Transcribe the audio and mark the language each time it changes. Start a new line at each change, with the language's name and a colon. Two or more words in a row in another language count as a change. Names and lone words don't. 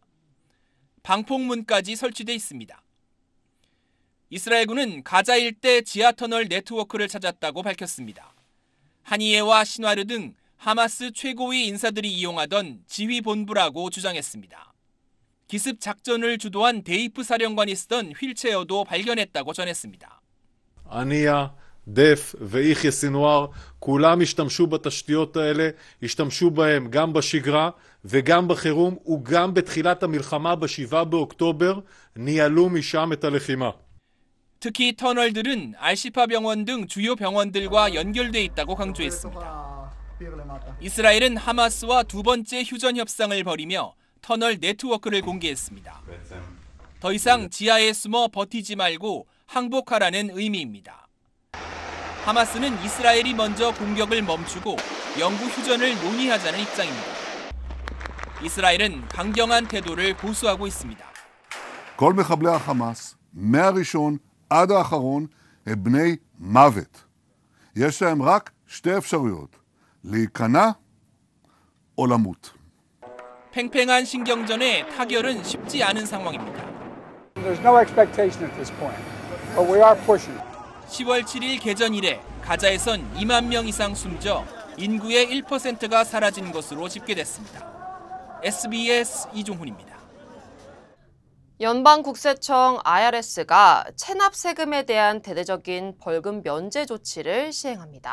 Korean: 방폭문까지 설치돼 있습니다. 이스라엘군은 가자 일대 지하터널 네트워크를 찾았다고 밝혔습니다. 하니예와 신와르 등 하마스 최고위 인사들이 이용하던 지휘본부라고 주장했습니다. 기습 작전을 주도한 데이프 사령관이 쓰던 휠체어도 발견했다고 전했습니다.
Hebrew: הנייה דף ואיחיה סינואר, כולם השתמשו בתשתיות האלה, השתמשו בהם גם בשגרה וגם בחירום וגם בתחילת המלחמה ב7 באוקטובר, ניהלו משם את הלחימה.
Korean: 특히 터널들은 알시파 병원 등 주요 병원들과 연결돼 있다고 강조했습니다. 이스라엘은 하마스와 두 번째 휴전 협상을 벌이며 터널 네트워크를 공개했습니다. 더 이상 지하에 숨어 버티지 말고 항복하라는 의미입니다. 하마스는 이스라엘이 먼저 공격을 멈추고 영구 휴전을 논의하자는 입장입니다. 이스라엘은 강경한 태도를 고수하고 있습니다.
Hebrew: כל מחבלי החמאס, מהראשון עד האחרון, הם בני מוות. יש להם רק שתי אפשרויות, להיכנע או למות.
Korean: 팽팽한 신경전에 타결은 쉽지 않은 상황입니다.
English: There's no expectation at this point, but we are pushing.
Korean: 10월 7일 개전 이래 가자에선 2만 명 이상 숨져 인구의 1%가 사라진 것으로 집계됐습니다. SBS 이종훈입니다. 연방국세청 IRS가 체납 세금에 대한 대대적인 벌금 면제 조치를 시행합니다.